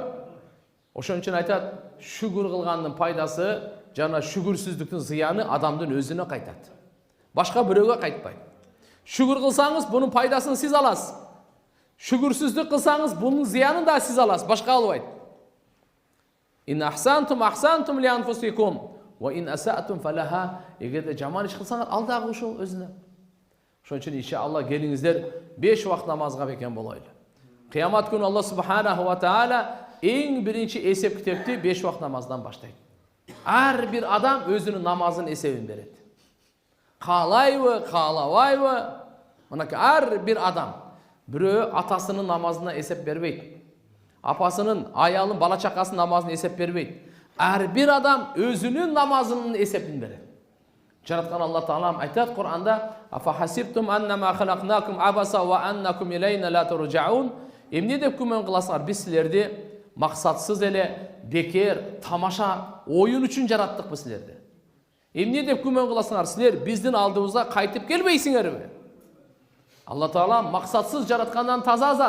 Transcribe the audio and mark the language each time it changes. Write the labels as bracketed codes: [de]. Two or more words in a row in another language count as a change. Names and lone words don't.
[ky] Ошон үчүн айтат, шүгүр кылгандын пайдасы жана шүгүрсүздүктүн зыяны адамдын өзүнө кайтат. Башка бирөөгө кайтпайт. Шүгүр кылсаңыз, бунун пайдасын сиз аласыз. Шүгүрсүздүк кылсаңыз, бунун зыянын да сиз аласыз, башка албайт. [ar] إن أحسنتم أحسنتم لأنفسكم وإن أسأتم فلها. [ky] Эгерде жаман иш кылсаңар, ал дагы ошол өзүнө. Ошон үчүн иншаллах келиңиздер 5 убакыт намазга бекен болойлу. Кыямат күнү Алла [ar] سبحانه وتعالى [ky] эң биринчи эсеп китепти 5 убакыт намаздан баштайт. Ар бир адам өзүнүн намазынын эсебин берет. Каалайбы, каалабайбы? Мынакей ар бир адам. Бирөө атасынын намазына эсеп бербейт. Апасынын, аялын, бала чакасынын намазына эсеп бербейт. Ар бир адам өзүнүн намазынын эсебин берет. Жараткан Алла Таалам айтат Кур'анда: [ar] "أفحسبتم أنما خلقناكم عبثا وأنكم إلينا لا ترجعون." [ky] Эмне деп күмөн кыласыңар? Биз силерди максатсыз эле, бекер, тамаша, оюн үчүн жараттык биз силерди. Эмне деп күмөн кыласыңар? Силер биздин алдыбызга кайтып келбейсиңерби? Алла Таала максатсыз жараткандан таза зат.